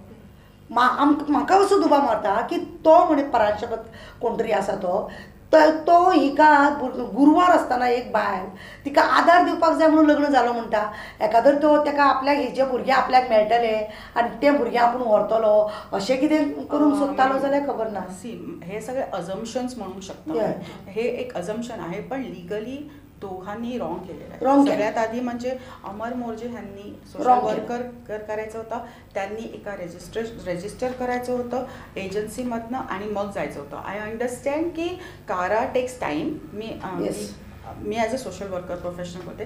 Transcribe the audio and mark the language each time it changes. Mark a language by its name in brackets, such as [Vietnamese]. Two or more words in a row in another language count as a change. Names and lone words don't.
[Konkani] म्हाका असो दुबाव मारता की तो म्हणे पराशपत कोण तरी आसा तो हिका गुरुवार आसतना एक बायल तिका आदार दिवपाक जाय म्हणून लग्न जालो म्हणटा. एकादर तो ताका आपल्याक हेजे भुरगे आपल्याक मेळटले आनी तें भुरगें आपूण व्हरतलो अशें कितें करूंक सोदतालो जाल्यार खबर ना. हे सगळे अजम्पशन्स म्हणू शकता. [Marathi] हे एक अजम्पशन आहे, पण लिगली दोघांनी रॉंग केलेलं आहे. सगळ्यात आधी म्हणजे अमर मोर्जे ह्यांनी सोशल वर्कर करायचं होतं, त्यांनी एका रजिस्टर करायचं होतं एजन्सीमधनं आणि मग जायचं होतं. [English] I understand [Marathi] की कारा [English] takes time. [Marathi] मी [English] as a social worker professional [Marathi] होते.